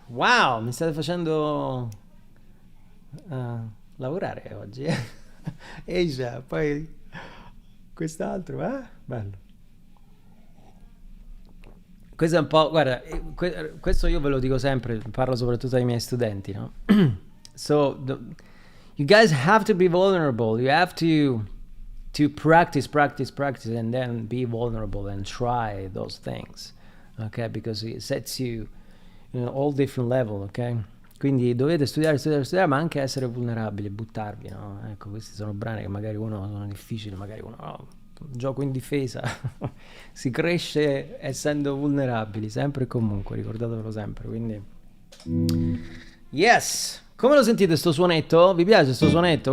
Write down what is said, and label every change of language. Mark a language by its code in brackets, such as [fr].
[it] Wow, mi state facendo lavorare oggi. Asia, poi quest'altro, bello. Questo è un po', guarda, questo io ve lo dico sempre, parlo soprattutto ai miei studenti, no? [en] So you guys have to be vulnerable. You have to practice and then be vulnerable and try those things, okay? Because it sets you in all different level, okay? [it] Quindi dovete studiare, ma anche essere vulnerabili, buttarvi, no? Ecco, questi sono brani che magari uno sono difficili, magari uno gioco in difesa. Si cresce essendo vulnerabili, sempre e comunque, ricordatevelo sempre. Quindi yes! Come lo sentite sto suonetto? Vi piace sto suonetto?